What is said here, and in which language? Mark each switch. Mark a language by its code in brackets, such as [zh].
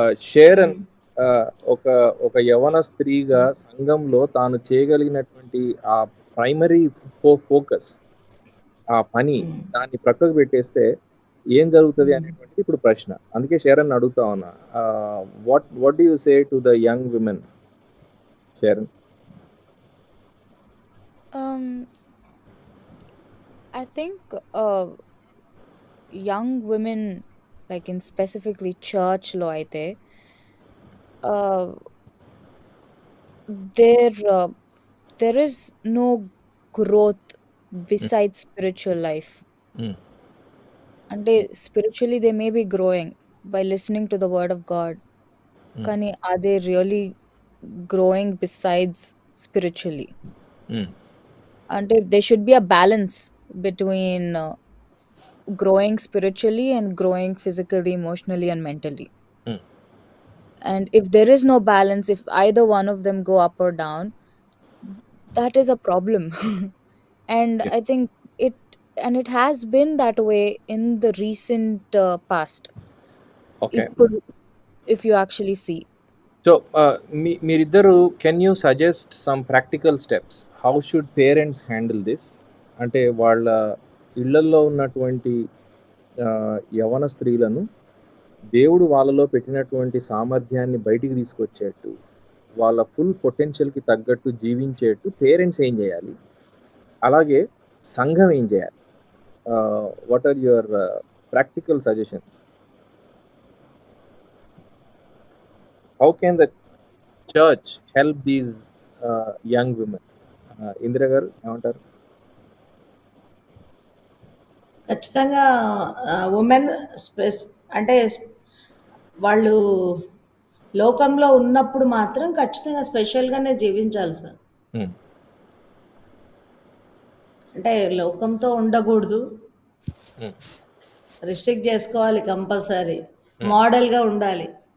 [te] షేరన్ ఒక యవన స్త్రీగా సంఘంలో తాను చేయగలిగినటువంటి ఆ ప్రైమరీ ఫోకస్, ఆ పని, దాన్ని ప్రక్కకు పెట్టేస్తే ఏం జరుగుతుంది అనేటువంటిది ఇప్పుడు ప్రశ్న. అందుకే షేరన్ అడుగుతా ఉన్నా, [en] What do you say to the young women Sharon? Um, I think young women, like in specifically church [te] lo aithe, [en] uh, there is no growth besides spiritual life. అంటే spiritually they may be growing by listening to the word of God, కానీ are they really growing besides spiritually? అంటే there should be a balance between growing spiritually and growing physically, emotionally and mentally. And if there is no balance, if either one of them go up or down, that is a problem. And I think it has been that way in the recent past. Okay, If you actually see. So [te] మీరిద్దరు [en] Can you suggest some practical steps? How should parents handle this? [te] అంటే వాళ్ళ ఇళ్లల్లో ఉన్నటువంటి యవన స్త్రీలను దేవుడు వాళ్ళలో పెట్టినటువంటి సామర్థ్యాన్ని బయటికి తీసుకొచ్చేట్టు, వాళ్ళ ఫుల్ పొటెన్షియల్కి తగ్గట్టు జీవించేట్టు పేరెంట్స్ ఏం చేయాలి, అలాగే సంఘం ఏం చేయాలి? [en] What are your practical suggestions? How can the church help these young women? [te] Indira గారు ఏమంటారు? ఖచ్చితంగా ఉమెన్ అంటే వాళ్ళు లోకంలో ఉన్నప్పుడు మాత్రం ఖచ్చితంగా స్పెషల్గానే జీవించాలి సార్. అంటే లోకంతో ఉండకూడదు, రిస్ట్రిక్ట్ చేసుకోవాలి కంపల్సరీ, మోడల్గా ఉండాలి.